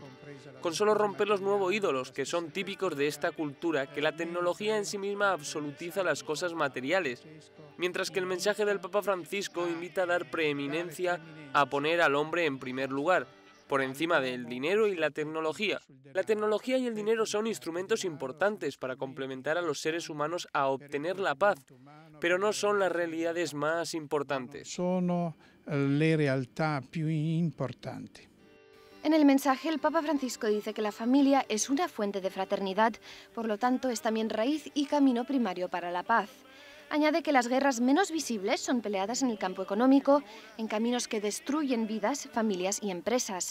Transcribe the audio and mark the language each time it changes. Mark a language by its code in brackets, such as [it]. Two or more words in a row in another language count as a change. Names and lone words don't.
[es] Con solo romper los nuevos ídolos que son típicos de esta cultura, que la tecnología en sí misma absolutiza las cosas materiales, mientras que el mensaje del Papa Francisco invita a dar preeminencia a poner al hombre en primer lugar, por encima del dinero y la tecnología. La tecnología y el dinero son instrumentos importantes para complementar a los seres humanos a obtener la paz, pero no son las realidades más importantes. [it] Sono le realtà più importanti. [es] En el mensaje, el Papa Francisco dice que la familia es una fuente de fraternidad, por lo tanto es también raíz y camino primario para la paz. Añade que las guerras menos visibles son peleadas en el campo económico, en caminos que destruyen vidas, familias y empresas.